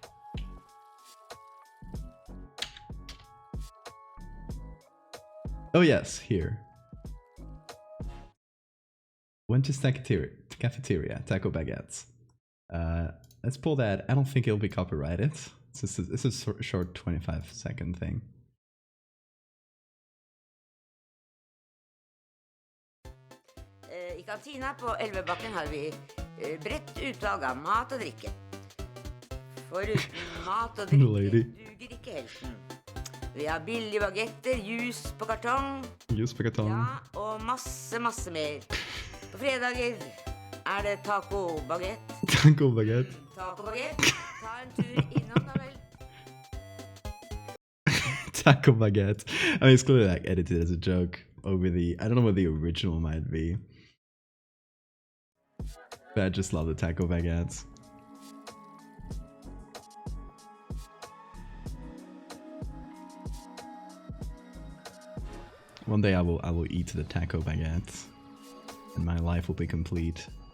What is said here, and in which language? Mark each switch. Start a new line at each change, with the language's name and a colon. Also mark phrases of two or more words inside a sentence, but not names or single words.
English: Oh yes, here. Went to cafeteria, Taco Baguettes. Let's pull that. I don't think it'll be copyrighted. It's a short 25-second thing.
Norwegian: I kantina på Elvebakken har vi bredt utvalg av mat og drikke. Foruten mat og drikke duger ikke helten. Vi har billige bagetter, juice på kartong. Juice på kartong. Ja, og masse mer. På fredager det taco-bagett. Taco-bagett. Taco-bagett. Ta en tur innom da vel.
English: Taco baguette. I mean, it's clearly like edited as a joke over the. I don't know what the original might be, but I just love the taco baguettes. One day I will eat the taco baguette, and my life will be complete.